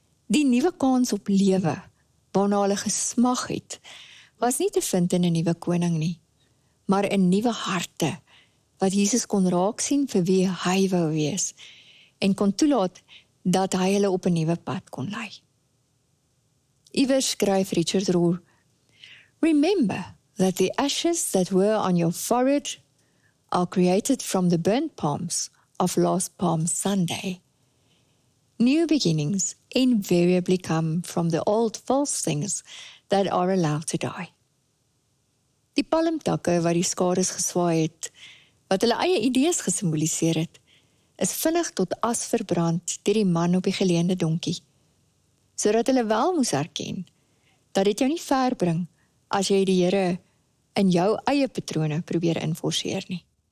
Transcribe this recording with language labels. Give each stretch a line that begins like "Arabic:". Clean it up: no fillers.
Afrikaans: Die nuwe kans op lewe, waarna hulle gesmag het, was nie te vind in 'n nuwe koning nie, maar in nuwe harte, wat Jesus kon raak sien vir wie hy wou wees, en kon toelaat dat hy hulle op 'n nuwe pad kon lei.
English: Iewers skryf Richard Rohr, "Remember that the ashes that were on your forehead are created from the burnt palms of last Palm Sunday. New beginnings invariably come from the old false things that are allowed to die."
Afrikaans: Die palmtakke wat die skares geswaai het, wat hulle eie idees gesimboliseer het, is vinnig tot as verbrand deur die man op die geleende donkie, sodat hulle wel moes erken, dat dit jou nie ver bring, as jy die Here in jou eie patrone probeer inforceer nie.